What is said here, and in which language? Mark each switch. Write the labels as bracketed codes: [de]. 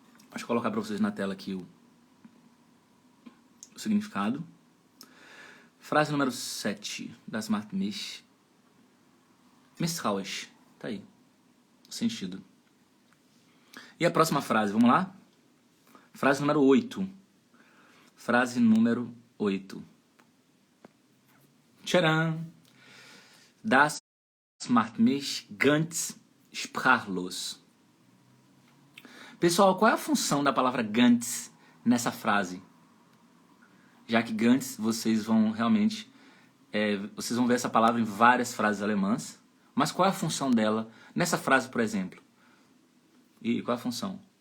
[pt] Deixa eu colocar para vocês na tela aqui o significado. Frase número 7. [de] Das macht mich misstrauisch. [pt] Tá aí. O sentido. E a próxima frase, vamos lá? Frase número 8. Frase número 8. Tcharam! [de] Das macht mich ganz sprachlos. [pt] Pessoal, qual é a função da palavra ganz nessa frase? Já que ganz, vocês vão realmente... vocês vão ver essa palavra em várias frases alemãs. Mas qual é a função dela nessa frase, por exemplo? E qual é a função?